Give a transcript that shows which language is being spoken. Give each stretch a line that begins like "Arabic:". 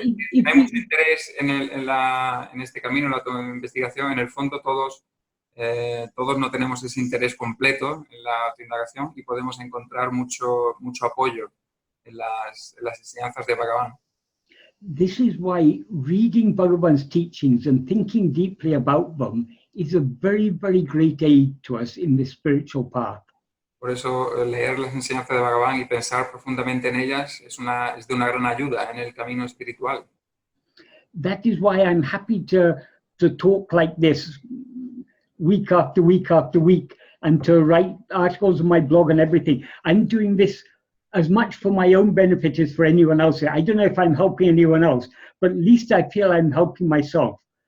Spanish: Si hay mucho interés en este camino, en la autoinvestigación, en el fondo todos no tenemos ese interés completo en la autoindagación y podemos encontrar mucho apoyo en las enseñanzas de Bhagavan.
English: This is why reading Bhagavan's teachings and thinking deeply about them is a very, very great aid to us in this spiritual path.
Spanish: Por eso leer las enseñanzas de Bhagavan y pensar profundamente en ellas es de una gran ayuda en el camino espiritual.
English: That is why I'm happy to talk like this week after week after week and to write articles on my blog and everything. I'm doing this as much for my own benefit as for anyone else. I don't know if I'm helping anyone else, but at least I feel I'm helping myself.